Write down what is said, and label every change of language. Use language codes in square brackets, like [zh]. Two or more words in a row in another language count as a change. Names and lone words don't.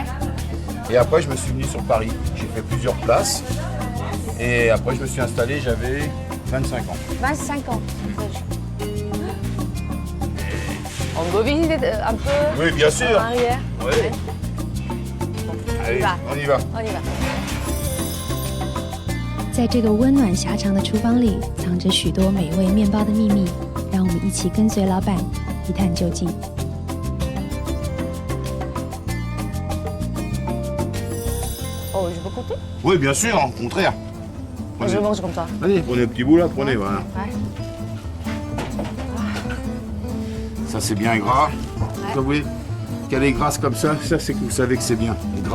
[fr] Et après, je me suis venu sur Paris. J'ai fait plusieurs places. Et après, je me suis installé, j'avais 25 ans. 25 ans. On peut visiter un peu Oui, bien sûr. en arrière? Oui. Allez, va. on y va. On y va. [zh] 在这个温暖狭长的厨房里，藏着许多美味面包的秘密，让我们一起跟随老板一探究竟。 [fr] Oh, je peux goûter? Oui, bien sûr, au contraire. Je mange comme ça. Allez, prenez le petit bout là, prenez, voilà. Ouais. Ça, c'est bien gras. Vous voyez qu'elle est grasse comme ça c'est que vous savez que c'est bien, gras.